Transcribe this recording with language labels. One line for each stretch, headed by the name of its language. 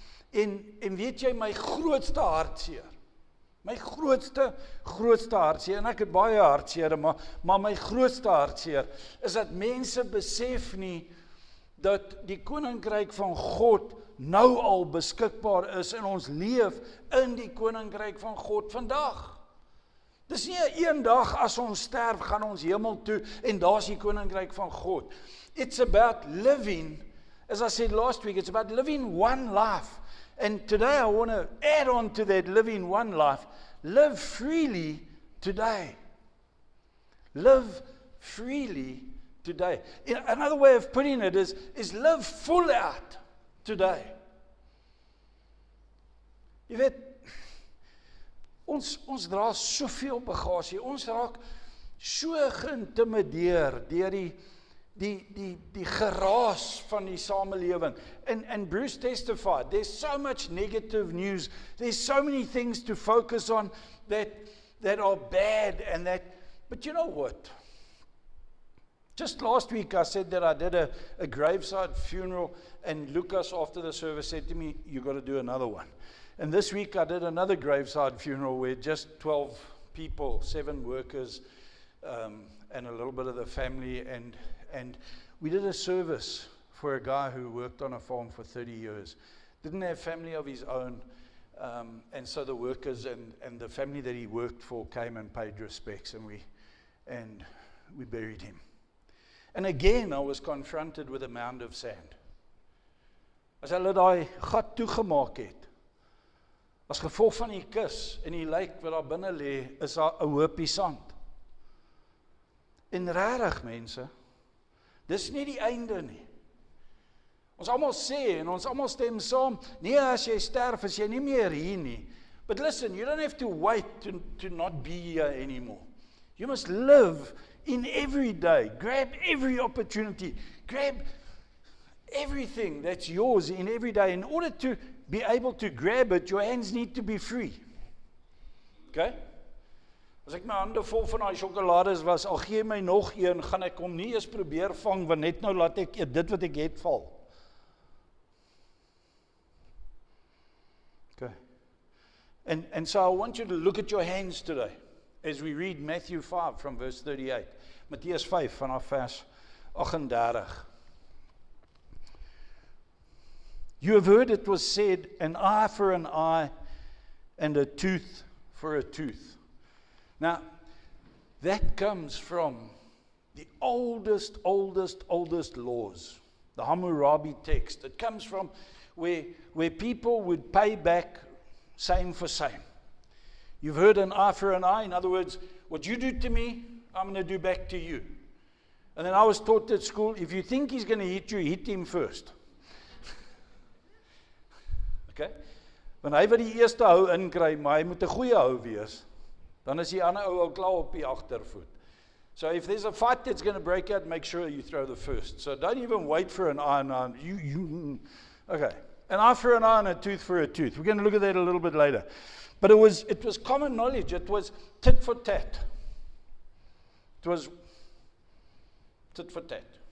Afrikaans: En weet jy, my grootste hartseer, my grootste hartseer, en ek het baie hartseer, maar my grootste hartseer, is dat mense besef nie, dat die koninkryk van God nou al beskikbaar is, en ons leef in die koninkryk van God vandag. Dis nie 'n eendag as ons sterf, gaan ons hemel toe, en daar's die koninkryk van God.
English: It's about living, as I said last week, it's about living one life. And today I want to add on to that living one life. Live freely today. Live freely today. Another way of putting it is live full out today.
Afrikaans: Jy weet, ons dra soveel bagasie. Ons raak so geïntimideer deur die geraas van die samelewing.
English: And Bruce testified, there's so much negative news. There's so many things to focus on that are bad and that, but you know what? Just last week I said that I did a graveside funeral, and Lucas after the service said to me, you got to do another one. And this week I did another graveside funeral where just 12 people, 7 workers, and a little bit of the family, and we did a service for a guy who worked on a farm for 30 years. Didn't have family of his own, and so the workers and the family that he worked for came and paid respects, and we buried him. And again I was confronted with a mound of sand.
Afrikaans: As hulle daai gat toegemaak het, as gevolg van die kus en die lijk wat daar binne lê, is daar 'n hoopie sand. En regtig mense, Dis nie die einde nie. Ons almal sê en ons almal stem saam, nee, as jy sterf, is jy nie meer hier nie.
English: But listen, you don't have to wait to not be here anymore. You must live in every day. Grab every opportunity. Grab everything that's yours in every day. In order to be able to grab it, your hands need to be free. Okay?
Afrikaans: As ek my hande vol van daai sjokolades was, al gee my nog een, gaan ek hom nie eens probeer vang, want net nou laat ek dit wat ek het val.
English: Okay. And so I want you to look at your hands today, as we read Matthew 5 from verse 38.
Afrikaans: Matteus 5 vanaf vers 38.
English: You have heard it was said, an eye for an eye and a tooth for a tooth. Now, that comes from the oldest laws, the Hammurabi text. It comes from where people would pay back same for same. You've heard an eye for an eye. In other words, what you do to me, I'm going to do back to you. And then I was taught at school, if you think he's going to hit you, hit him first. Okay?
Afrikaans: Want hy wat die eerste hou inkry, maar hy moet 'n goeie hou wees. Dan is die ander ou al klaar op die agtervoet.
English: So if there's a fight that's going to break out, make sure you throw the first. So don't even wait for an eye and eye. Okay. An eye for an eye and a tooth for a tooth. We're going to look at that a little bit later. But it was common knowledge. It was tit for tat. It was tit for tat.